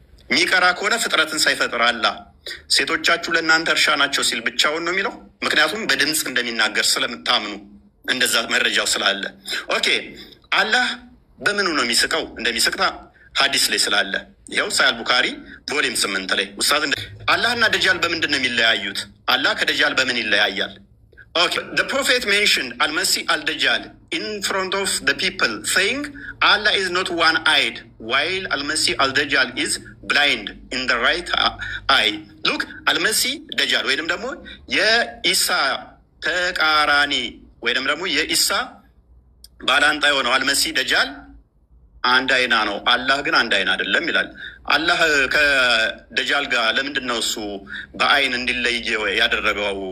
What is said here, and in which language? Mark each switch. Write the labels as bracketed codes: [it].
[am] የሚቀራ ከሆነ ፍጥረትን ሳይፈጥር አላህ ሴቶቻችሁ ለእናንተ እርሻ ናቸው ሲል ብቻውን ነው የሚለው? ምክንያቱም በድምፅ እንደሚናገር ስለምታምኑ እንደዛ መረጃው ስላለ። ኦኬ አላህ በምኑ ነው የሚስቀው? እንደሚስቅታ ሀዲስ ላይ ስላለ ይኸው ሳያል ቡካሪ ቮሊም 8 ላይ ኡስታዝ አላህና ደጃል በምንድን ነው የሚለያዩት? አላህ ከደጃል በምን ይለያያል? [en] Okay, the prophet mentioned Al-Masih al-Dajjal in front of the people, saying Allah is not one-eyed, while Al-Masih al-Dajjal is blind in the right eye. [am] Look, Al-Masih Dajjal, ወይንም ደግሞ የኢሳ ተቃራኒ ወይንም ደግሞ የኢሳ ባላንጣ የሆነው አልመሲህ ደጃል አንድ አይና ነው፣ አላህ ግን አንድ አይና አይደለም ይላል። አላህ ከደጃል ጋር ለምንድን ነው እሱ በአይን እንዲለይ ያደረገው?